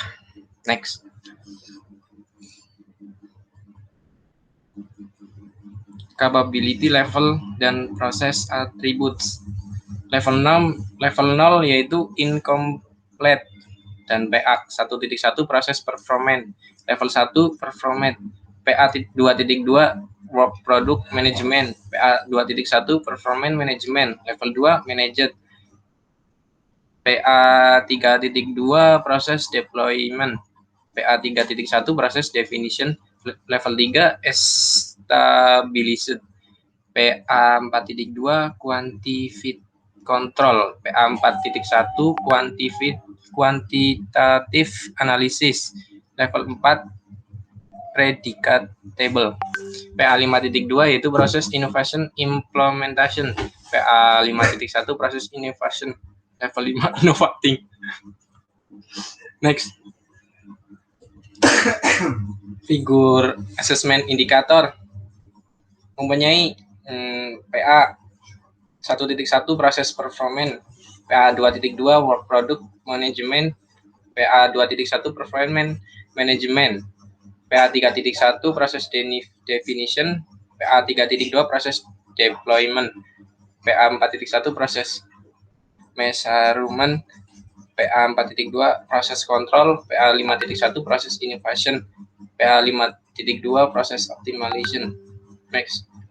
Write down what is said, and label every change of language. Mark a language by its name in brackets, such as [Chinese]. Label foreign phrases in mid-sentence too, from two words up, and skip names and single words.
[English] Next. Capability level [Indonesian] dan proses [English] attributes. [Indonesian] Level 0 yaitu incomplete dan PA 1.1 proses performance. [English] Level 1 performance. PA 2.2 work product management. PA 2.1 performance management. Level 2 managed. PA 3.2 proses deployment. PA 3.1 proses definition. Level 3 established. PA 4.2 quantified control. PA 4.1 quantitative analysis. Level 4 predictable. PA 5.2 [Indonesian] yaitu proses [English] innovation implementation. PA 5.1 proses innovation. Level 5 innovating. [Indonesian] Next. Figur assessment indikator mempunyai PA 1.1 proses performance, PA 2.2 [English] work product management, PA 2.1 performance management, PA 3.1 proses definition, PA 3.2 proses deployment, PA 4.1 proses measurement, PA 4.2 proses control, PA 5.1 proses innovation, PA 5.2 proses optimization. Next.